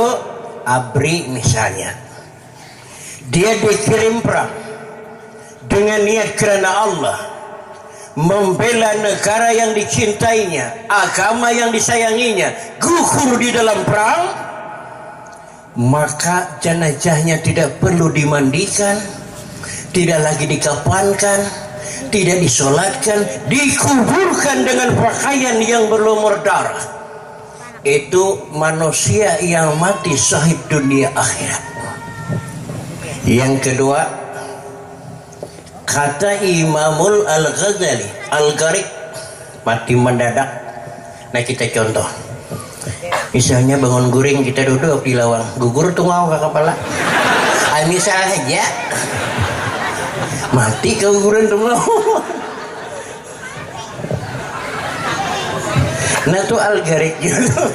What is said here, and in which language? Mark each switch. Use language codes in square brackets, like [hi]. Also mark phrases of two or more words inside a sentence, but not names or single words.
[id] Abri misalnya, dia dikirim perang dengan niat kerana Allah, membela negara yang dicintainya, agama yang disayanginya, gugur di dalam perang, maka jenazahnya tidak perlu dimandikan, tidak lagi dikafankan, tidak disolatkan, dikuburkan dengan pakaian yang berlumur darah. Itu manusia yang mati syahid dunia akhirat. Yang kedua, kata Imamul Al-Ghazali Al-Gharib, mati mendadak. Nah, kita contoh, misalnya bangun guring, kita duduk di lawang, gugur tungau ke kepala. Misal aja mati keguguran tungau. Nah, tuh Al-Gharib gitu.